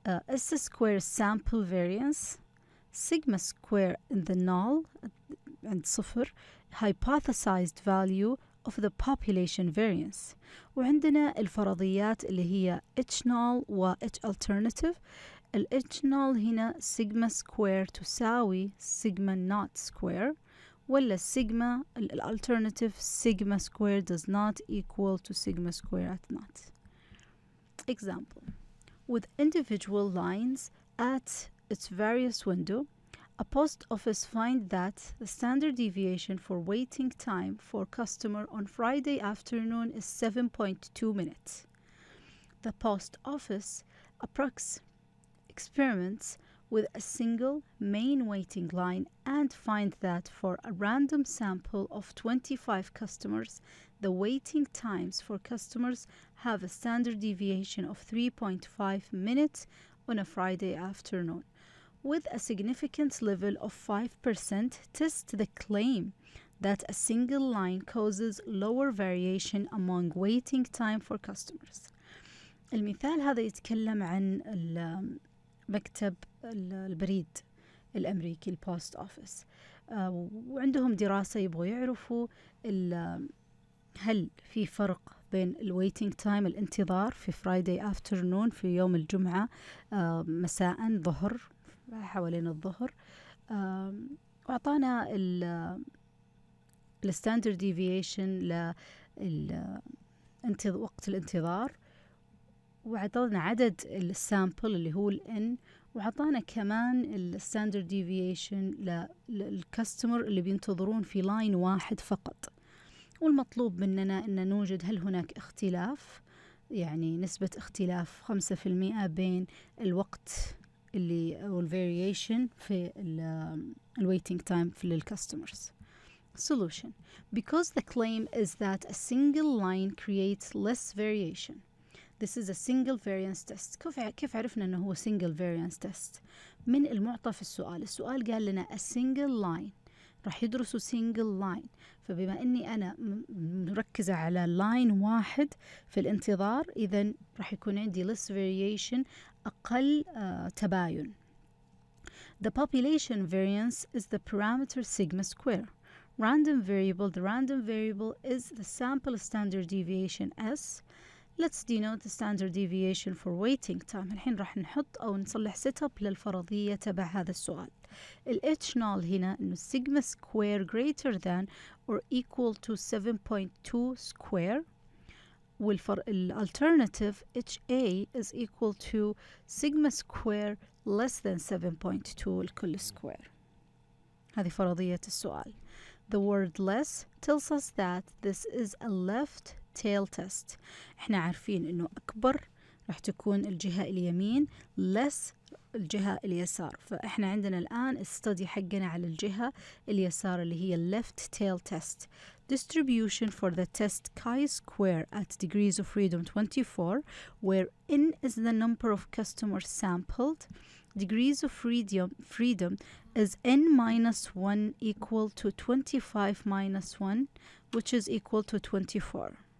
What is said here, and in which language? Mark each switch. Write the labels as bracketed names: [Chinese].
[English] S square sample variance، sigma square in the null [Arabic] عند صفر، [English] hypothesized value of the population variance. [Arabic] وعندنا الفرضيات اللي هي H null و H alternative. [English] ال H null هنا sigma square تساوي sigma not square، ولا sigma ال alternative sigma square does not equal to sigma square at not. Example. With individual lines at its various window, a post office find that the standard deviation for waiting time for customer on Friday afternoon is 7.2 minutes. The post office experiments with a single main waiting line and find that for a random sample of 25 customers, the waiting times for customers have a standard deviation of 3.5 minutes on a Friday afternoon. With a significance level of 5%, test the claim that a single line causes lower variation among waiting time for customers. [Arabic] المثال هذا يتكلم عن مكتب البريد الأمريكي البوست أوفيس، وعندهم دراسة يبغوا يعرفوا هل في فرق بين الويتنج تايم الانتظار في فرايداي افترنون في يوم الجمعة مساء ظهر حوالين الظهر، وأعطانا الستاندرد ديفيشن وقت الانتظار، وعطانا عدد السامبل اللي هو الN، وعطانا كمان الستاندرد ديفيشن للكاستمر اللي بينتظرون في لاين واحد فقط. والمطلوب مننا أن نوجد هل هناك اختلاف، يعني نسبة اختلاف 5% بين الوقت اللي أو الفاريشن في الويتنج تايم في للكاستمرز. [English] Solution. Because the claim is that a single line creates less variation. This is a single variance test. [Arabic] كيف عرفنا أنه هو single variance test؟ من المعطى في السؤال. السؤال قال لنا [English] a single line، [Arabic] راح يدرسوا single line، فبما أني أنا مركزة على line واحد في الانتظار، إذن راح يكون عندي less variation، أقل تباين. [English] The population variance is the parameter sigma square. Random variable, the random variable is the sample standard deviation S. Let's denote the standard deviation for waiting time. [Arabic] الحين راح نحط أو نصلح setup للفرضية تبع هذا السؤال. [English] ال H null [Arabic] هنا إنه [English] sigma square greater than or equal to 7.2 square. والalternative HA is equal to sigma square less than 7.2 الكل square. [Arabic] هذه فرضية السؤال. [English] The word less tells us that this is a left tail test. [Arabic] احنا عارفين انه اكبر راح تكون الجهة اليمين less الجهة اليسار، فاحنا عندنا الآن الستدي حقنا على الجهة اليسار اللي هي left tail test. [English] Distribution for the test chi-square at degrees of freedom 24, where n is the number of customers sampled. Degrees of freedom is n minus 1 equal to 25 minus 1, which is equal to 24.